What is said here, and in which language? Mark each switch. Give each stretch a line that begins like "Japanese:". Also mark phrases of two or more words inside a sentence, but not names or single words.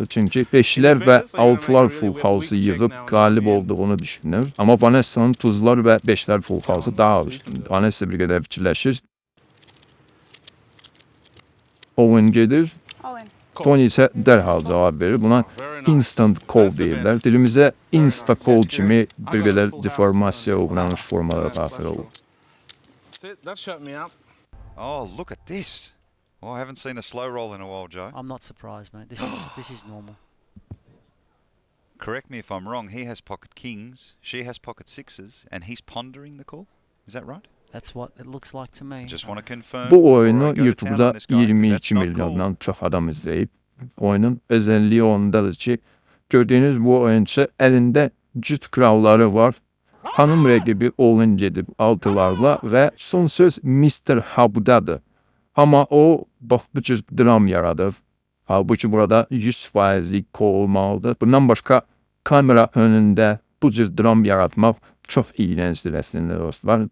Azerbaijani: Çünki 5'lər və 6'lar
English: full house'ı
Azerbaijani: yığıb qalib olduğunu düşünür. Amma Vanessa'nın tuzlar və 5'lər
English: full house'ı
Azerbaijani: daha üstündür. Vanessa bir qədər fikirləşir. Owen gedir. Tony ise dərhal cavab verir. Buna
English: instant call
Azerbaijani: deyirlər. Dilimizə
English: insta call
Azerbaijani: kimi bir qədər deformasiya uğramış formalara daxil olur.
English: Oh, look at this. Oh, I haven't seen a slow roll in a while, Joe. I'm not surprised, mate. This is normal. Correct me if I'm wrong. He has pocket kings, she has pocket sixes, and he's pondering the call. Is that right? That's what it looks like to me. Just want to confirm.
Azerbaijani: Bu oyunu YouTube'da 22 milyondan çox adam izləyib. Oyunun özelliği ondadır ki, gördüğünüz bu oyuncu elinde cüt kralları var. Hanım rəqibi all-in gedib 6'larla və son söz Mr. Hub'dadır. Amma o bax bu cür dram yaradır. Halbuki burada 100%'lik call olmalıdır. Bundan başqa kamera önündə bu cür dram yaratmaq çox iğrəncdir əslində dostlar.